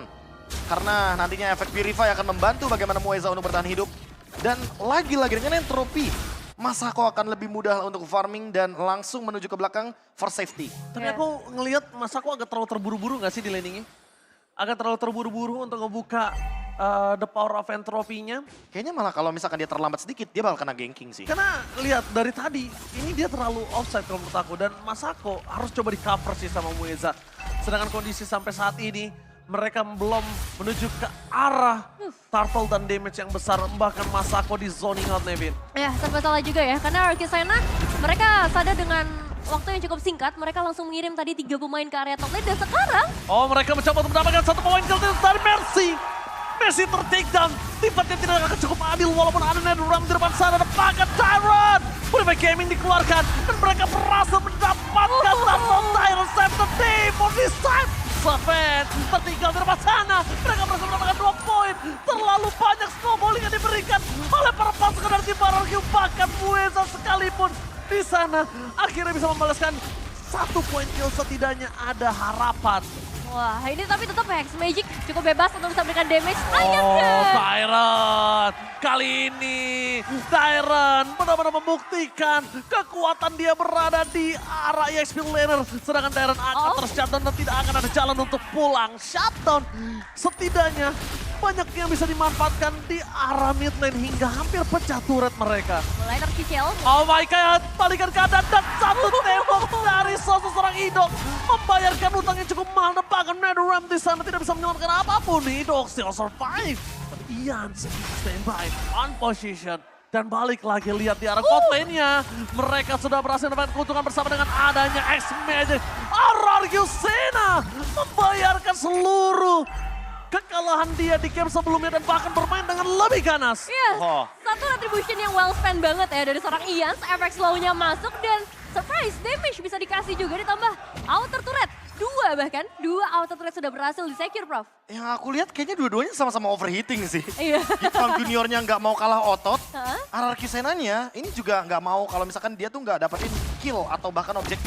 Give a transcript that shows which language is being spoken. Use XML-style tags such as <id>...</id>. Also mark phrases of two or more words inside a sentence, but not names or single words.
<id>Karena nantinya efek Purify akan membantu bagaimana Mueza untuk bertahan hidup. Dan lagi-lagi dengan entropy, Masako akan lebih mudah untuk farming dan langsung menuju ke belakang</id> <en>for safety.</en> <id>Tapi aku ngelihat Masako agak terlalu terburu-buru gak sih di laningnya? Agak terlalu terburu-buru untuk ngebuka</id> <en>the power of entropy-</en> <id>nya. Kayaknya malah kalau misalkan dia terlambat sedikit, dia bakal kena ganking sih. Karena lihat dari tadi, ini dia terlalu offside kalau menurut aku. Dan Masako harus coba di cover sih sama Mueza. Sedangkan kondisi sampai saat ini, mereka belum menuju ke arah turtle dan damage yang besar. Bahkan Masako di</id> <en>zoning out,</en> <id>Nevin. Ya, serba salah juga ya. Karena RRQ Sena, mereka sadar dengan waktu yang cukup singkat, mereka langsung mengirim tadi 3 pemain ke area</id> <en>top lane.</en> <id>Dan sekarang... Oh, mereka mencoba untuk mendapatkan 1 poin kill dari Mercy. Messi ter-takedown, tipatnya tidak akan cukup adil walaupun ada Netherrealm di depan sana, ada pakai Tyrant. Purify Gaming dikeluarkan dan mereka berhasil mendapatkan Turtle Tyrant</id> <en>save the team on this side.</en> <id>Seven tertinggal di depan sana, mereka berhasil mendapatkan 2 poin. Terlalu banyak snowballing yang diberikan oleh para pasukan dari tim RRQ, bahkan Mueza sekalipun di sana akhirnya bisa membalaskan 1 poin kill, setidaknya ada harapan. Wah, ini tapi tetap Hex Magic cukup bebas untuk bisa berikan damage. Oh, Tyrant. Kali ini Tyrant benar-benar membuktikan kekuatan dia berada di arah</id> <en>EXP laner.</en> <id>Sedangkan Tyrant akan ter-shutdown dan tidak akan ada jalan untuk pulang. Shutdown setidaknya banyak yang bisa dimanfaatkan di arah</id> <en>mid lane</en> <id>hingga hampir pecah turret mereka. Mulai tercicil.</id> <en>Oh my god,</en> <id>balikan keadaan dan 1 tembok dari seorang Idok. Membayarkan utang yang cukup mahal dan bahkan Netherrealm di sana tidak bisa menyelamatkan apapun.</id> <en>Idok still survive. Tapi Ian standby on position.</en> <id>Dan balik lagi lihat di arah</id> <en>bot lane-</en> <id>nya. Mereka sudah berhasil mendapatkan keuntungan bersama dengan adanya X-Magic. RRQ Sena membayarkan seluruh kekalahan dia di game sebelumnya dan bahkan bermain dengan lebih ganas. Yes, satu retribution yang</id> <en>well spent</en> <id>banget ya dari seorang Ian. Efek slow-nya masuk dan</id> <en>surprise damage</en> <id>bisa dikasih juga ditambah</id> <en>outer turret.</en> <id>2 bahkan, 2</id> <en>outer turret</en> <id>sudah berhasil di-secure, Prof. Yang aku lihat kayaknya dua-duanya sama-sama overheating sih. Iya. Geek Farm Juniornya nggak mau kalah otot, RRQ Senanya ini juga nggak mau kalau misalkan dia tuh nggak dapetin kill atau bahkan objektif.</id>